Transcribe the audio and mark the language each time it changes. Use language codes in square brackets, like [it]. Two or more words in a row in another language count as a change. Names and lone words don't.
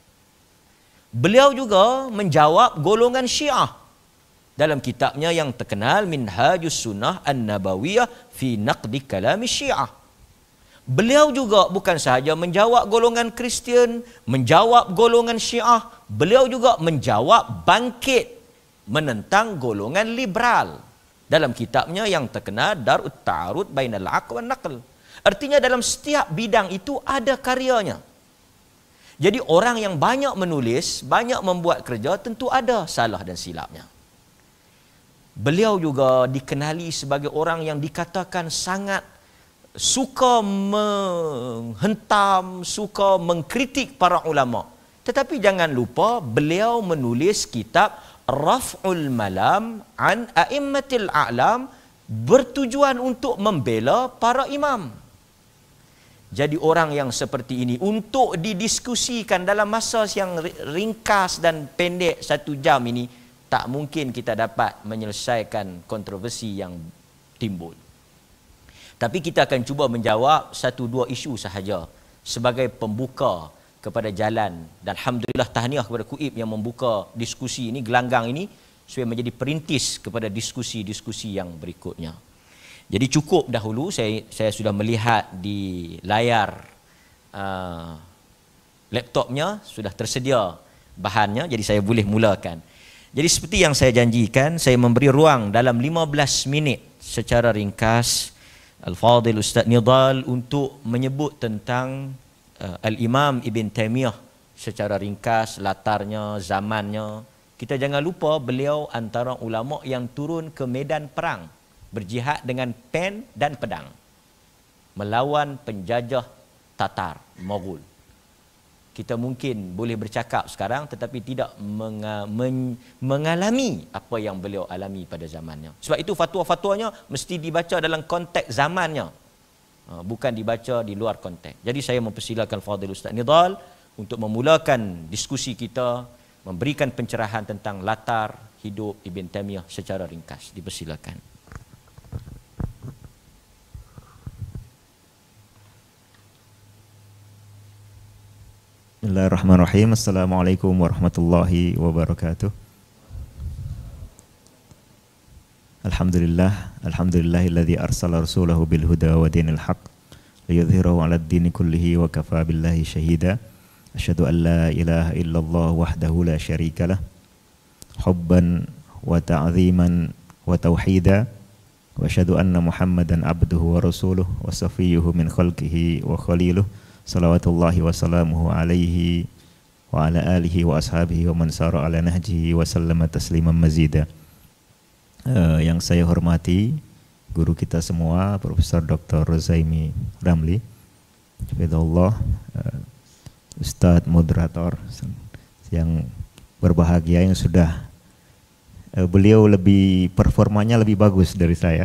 [ms] Beliau juga menjawab golongan Syiah dalam kitabnya yang terkenal Minhajus Sunnah An-Nabawiyah fi Naqdi Kalami Syiah. Beliau juga bukan sahaja menjawab golongan Kristian, menjawab golongan Syiah, beliau juga menjawab bangkit menentang golongan liberal dalam kitabnya yang terkenal Darut Ta'arud Bainal Aql wan Naql. Artinya dalam setiap bidang itu ada karyanya. Jadi orang yang banyak menulis, banyak membuat kerja, tentu ada salah dan silapnya. Beliau juga dikenali sebagai orang yang dikatakan sangat suka menghentam, suka mengkritik para ulama. Tetapi jangan lupa beliau menulis kitab Raf'ul Malam an A'immatil A'lam bertujuan untuk membela para imam. Jadi orang yang seperti ini untuk didiskusikan dalam masa yang ringkas dan pendek 1 jam ini, tak mungkin kita dapat menyelesaikan kontroversi yang timbul. Tapi kita akan cuba menjawab 1-2 isu sahaja sebagai pembuka kepada jalan. Dan Alhamdulillah tahniah kepada KUIP yang membuka diskusi ini, gelanggang ini, supaya menjadi perintis kepada diskusi-diskusi yang berikutnya. Jadi cukup dahulu saya sudah melihat di layar laptopnya sudah tersedia bahannya, jadi saya boleh mulakan. Jadi seperti yang saya janjikan, saya memberi ruang dalam 15 minit secara ringkas Al-Fadhil Ustaz Nidal untuk menyebut tentang Al-Imam Ibn Taimiyah secara ringkas, latarnya, zamannya. Kita jangan lupa beliau antara ulama yang turun ke medan perang, berjihad dengan pen dan pedang melawan penjajah Tatar, Mogul. Kita mungkin boleh bercakap sekarang tetapi tidak mengalami apa yang beliau alami pada zamannya. Sebab itu fatwa-fatwanya mesti dibaca dalam konteks zamannya, bukan dibaca di luar konteks. Jadi saya mempersilakan Fadil Ustaz Nidal untuk memulakan diskusi kita memberikan pencerahan tentang latar hidup Ibn Taimiyah secara ringkas. Dipersilakan. [ar] بسم الله الرحمن الرحيم. السلام عليكم ورحمة الله وبركاته. الحمد لله الذي أرسل رسوله بالهدى ودين الحق ليظهره على الدين كله وكفى بالله شهيدا. أشهد أن لا إله إلا الله وحده لا شريك له حبا وتعظيما وتوحيدا وأشهد أن محمدا عبده ورسوله وصفيه من خلقه وخليله صلوات الله وسلامه عليه وعلى آله وأصحابه ومن سار على نهجه وسلم تسليما مزيدا. [id] Yang saya hormati guru kita semua, Profesor Dr. Rozaimi Ramli, hafizahullah, Ustadz moderator yang berbahagia yang sudah beliau lebih performanya lebih bagus dari saya.